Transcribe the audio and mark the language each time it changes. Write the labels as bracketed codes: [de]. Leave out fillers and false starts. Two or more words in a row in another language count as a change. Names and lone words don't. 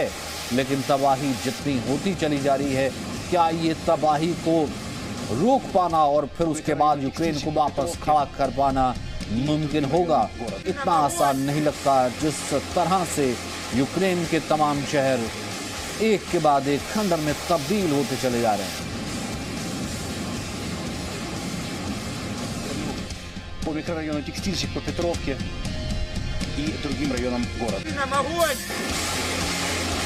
[hi] लेकिन तबाही जितनी होती चली जा रही है, क्या ये तबाही को रोक पाना और फिर उसके बाद यूक्रेन को वापस खड़ा कर पाना मुमकिन होगा? इतना आसान नहीं लगता। जिस तरह से यूक्रेन के तमाम शहर एक के बाद एक खंडर में तब्दील होते चले जा रहे हैं। [ru] по микрорайону Текстильщик, по Петровке и другим районам города.